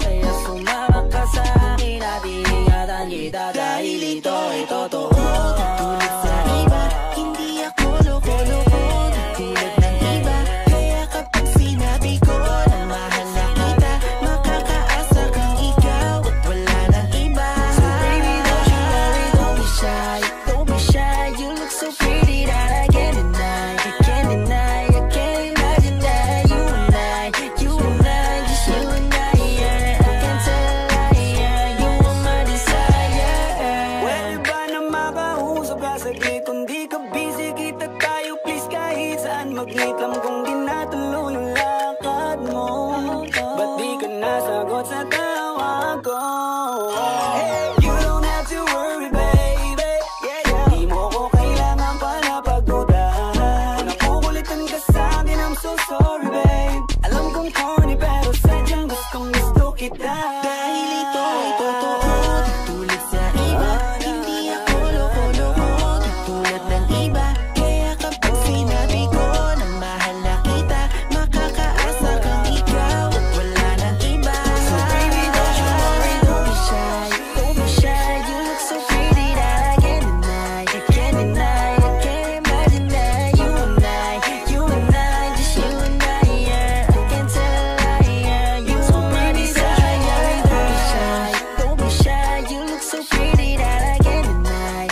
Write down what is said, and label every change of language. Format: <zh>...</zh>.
<tl>Kaya sumama ka sa akin at iningatan kita. Dahil ito ay totoo. Tulad sa iba, hindi ako loko-loko. Tulad ng iba, kaya kapag sinabi ko na mahal na kita, makakaasa kang ikaw at wala nang iba.</tl> <en>So baby, don't you worry, don't be shy. Don't be shy, you look so pretty that I can't deny. I can't deny, I can't imagine that you and I, just you and I, yeah. I can't tell a lie, yeah. You are my desire.</en> <tl>Pwede ba na makausap ka saglit? Kung di ka busy, kita tayo please. Kahit saan maglikam kung di natuloy yung lakad mo. Ba't di ka nasagot sa tawag ko?</tl> <en>You don't have to worry, baby.</en> <tl>Di mo ko kailangan pa na pagdudahan. Kung nakukulitan ka sa'kin,</tl> <en>I'm so sorry, babe.</en> <tl>Alam kong corny pero sadyang gusto kita. Dahil ito ay totoo. Tulad sa iba, hindi ako loko-loko. Tulad ng iba, kaya kapag sinabi ko na mahal na kita, makakaasa kang ikaw at wala nang iba.</tl> <en>So baby, don't you worry, don't be shy. Don't be shy, you look so pretty that I can't deny. I can't deny, I can't imagine that you and I, just you and I, yeah. I can't tell a lie, yeah. You are my desire. Don't be shy, don't be shy, you look so pretty that I can't deny.</en>